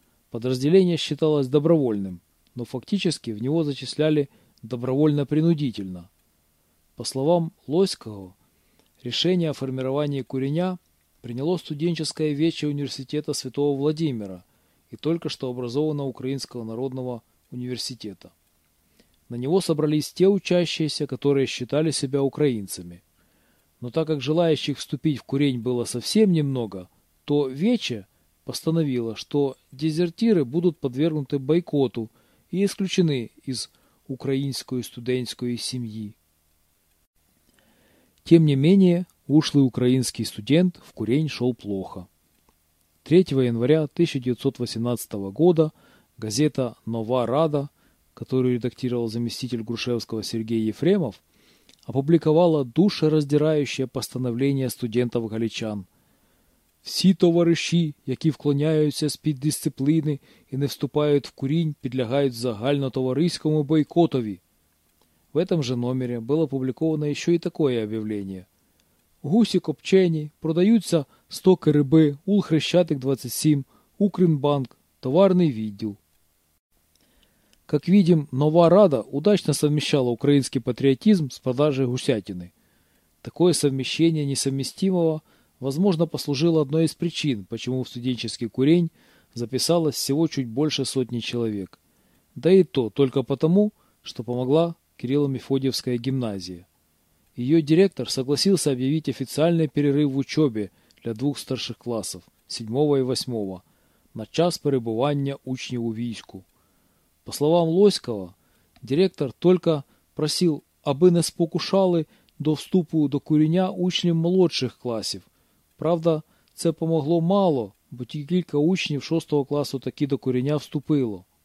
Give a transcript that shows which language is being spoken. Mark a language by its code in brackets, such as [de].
[uk] Подразділення вважалось добровольним, но фактично в нього зачисляли добровольно-принудительно. [ru] По словам [uk] Лоського, рішення о формуванні куреня прийняло студенческое вече університету Святого Владимира і тільки що образованого Українського народного університету. [ru] На него собрались те учащиеся, которые считали себя украинцами. Но так как желающих вступить в курень было совсем немного, то вече постановило, что дезертиры будут подвергнуты бойкоту и исключены из украинской студенческой семьи. Тем не менее, ушлый украинский студент в курень шел плохо. 3 января 1918 года газета «Нова Рада», которую редактировал заместитель Грушевского Сергей Ефремов, опубликовала душераздирающее постановление студентов-галичан. [uk] «Всі товариші, які вклоняються з-під дисципліни і не вступають в курінь, підлягають загальнотовариському бойкотові». [ru] В этом же номере было опубликовано еще и такое объявление. [uk] «Гусі копчені, продаються 100 кириби, УЛ Хрещатик 27, Укрінбанк, товарний відділ». [ru] Как видим, Нова Рада удачно совмещала украинский патриотизм с продажей гусятины. Такое совмещение несовместимого, возможно, послужило одной из причин, почему в студенческий курень записалось всего чуть больше сотни человек. Да и то только потому, что помогла Кирилло-Мефодиевская гимназия. Ее директор согласился объявить официальный перерыв в учебе для двух старших классов, 7 и 8, [uk] на час перебывания учнів у війську. [ru] По словам Лоського, директор только просил, [uk] аби не спокушали до вступу до куреня учнів молодших класів. Правда, це помогло мало, бо тільки кілька учнів 6 класу таки до куреня вступило.